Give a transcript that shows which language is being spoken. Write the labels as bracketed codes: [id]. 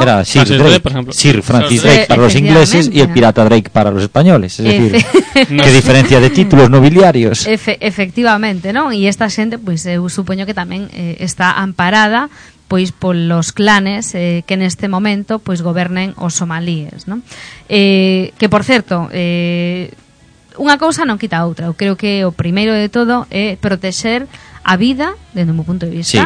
[es] Era Sir Drake, por ejemplo. Sir Francis Drake para los ingleses y el pirata Drake para los españoles. Es decir, qué diferencia de títulos nobiliarios. Efectivamente, ¿no? Y esta gente, pues, supongo que también está amparada pois por los clanes que en este momento pois gobernen os somalíes, ¿no? [gl] Que por certo, unha cousa non quita a outra. Eu creo que o primeiro de todo é proteger a vida, dende o meu punto de vista,